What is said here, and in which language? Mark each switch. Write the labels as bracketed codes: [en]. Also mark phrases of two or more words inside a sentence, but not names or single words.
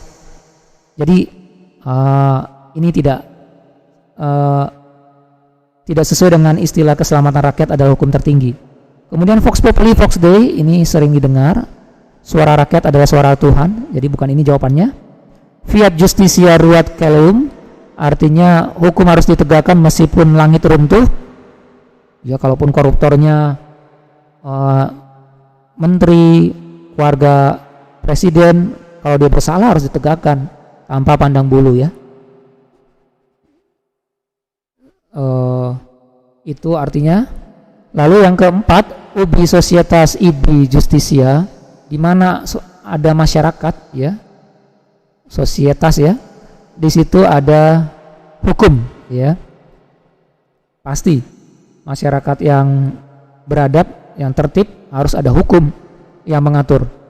[id] Jadi ini tidak sesuai dengan istilah keselamatan rakyat adalah hukum tertinggi. Kemudian [la] Vox Populi Vox Dei [id] ini sering didengar, suara rakyat adalah suara Tuhan, jadi bukan ini jawabannya. [la] Fiat justitia ruat caelum, [id] artinya hukum harus ditegakkan meskipun langit runtuh. Ya, kalaupun koruptornya menteri, keluarga presiden, kalau dia bersalah harus ditegakkan tanpa pandang bulu ya. Itu artinya. Lalu yang keempat, [la] ubi societas ibi justitia, [id] di mana ada masyarakat ya, sosietas ya, di situ ada hukum ya. Pasti masyarakat yang beradab, yang tertib, harus ada hukum yang mengatur.